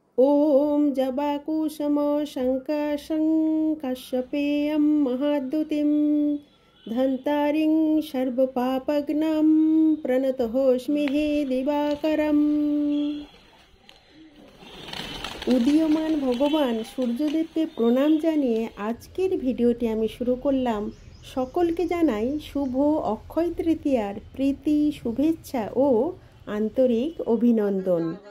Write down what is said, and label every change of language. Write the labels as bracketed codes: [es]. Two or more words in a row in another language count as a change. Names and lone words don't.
[sa] ॐ जबाकुसुमशङ्काशं कश्यपेयं महाद्युतिं धन्तारिं सर्वपापघ्नं प्रणतोऽस्मि दिवाकरम्। [bn] উদীয়মান ভগবান সূর্যদেবকে প্রণাম জানিয়ে আজকের ভিডিওটি আমি শুরু করলাম। সকলকে জানাই শুভ অক্ষয় তৃতীয়ার প্রীতি, শুভেচ্ছা ও আন্তরিক অভিনন্দন।